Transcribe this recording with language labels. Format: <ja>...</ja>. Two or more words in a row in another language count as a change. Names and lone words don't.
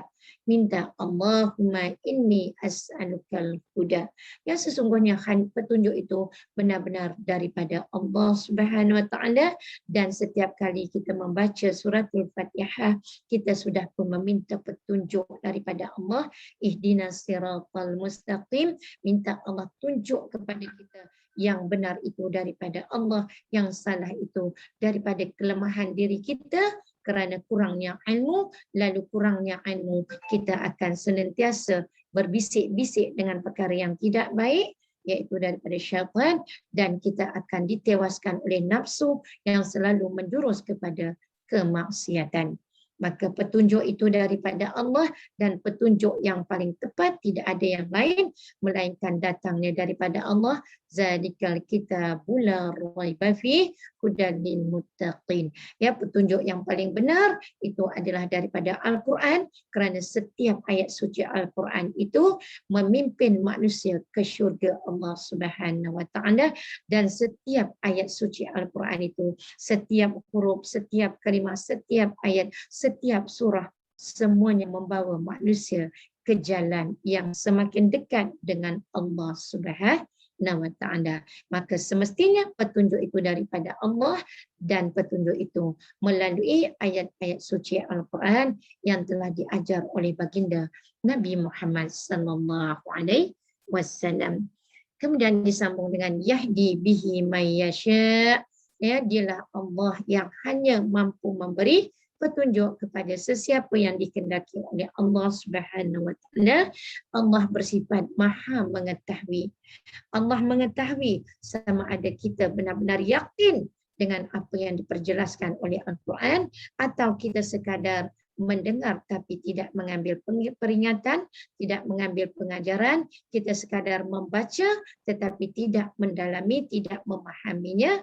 <ar>Minta اللهم إني أسألك الهدى.</ar> <ms>Yang sesungguhnya petunjuk itu benar-benar daripada Allah</ms> <ar>سبحانه وتعالى,</ar> <ms>dan setiap kali kita membaca suratul Fatihah, kita sudah pun meminta petunjuk daripada Allah.</ms> <ar>اهدنا الصراط المستقيم,</ar> <ms>minta Allah tunjuk kepada kita yang benar itu daripada Allah, yang salah itu daripada kelemahan diri kita, kerana kurangnya ilmu. Lalu kurangnya ilmu, kita akan senantiasa berbisik-bisik dengan perkara yang tidak baik, iaitu daripada syaitan, dan kita akan ditewaskan oleh nafsu yang selalu menjurus kepada kemaksiatan. Maka petunjuk itu daripada Allah, dan petunjuk yang paling tepat tidak ada yang lain melainkan datangnya daripada Allah.</ms> <ar>ذلك الكتاب لا ريب فيه هدى للمتقين.</ar> <ms>Ya, petunjuk yang paling benar itu adalah daripada Al-Quran, kerana setiap ayat suci Al-Quran itu memimpin manusia ke syurga Allah</ms> <ar>سبحانه وتعالى,</ar> <ms>dan setiap ayat suci Al-Quran itu, setiap huruf, setiap kalimah, setiap ayat, setiap surah, semuanya membawa manusia ke jalan yang semakin dekat dengan Allah</ms> <ar>سبحانه وتعالى.</ar> <ms>Maka semestinya petunjuk itu daripada Allah, dan petunjuk itu melalui ayat-ayat suci Al-Quran yang telah diajar oleh baginda Nabi Muhammad</ms> <ar>صلى الله عليه وسلم.</ar> <ms>Kemudian disambung dengan</ms> <ar>يهدي به من يشاء.</ar> <ms>Ya, dialah Allah yang hanya mampu memberi petunjuk kepada sesiapa yang dikehendaki oleh Allah</ms> <ar>سبحانه وتعالى.</ar> <ms>Allah bersifat Maha mengetahui. Allah mengetahui sama ada kita benar-benar yakin dengan apa yang diperjelaskan oleh Al-Quran, atau kita sekadar mendengar tapi tidak mengambil peringatan, tidak mengambil pengajaran, kita sekadar membaca tetapi tidak mendalami, tidak memahaminya.</ms>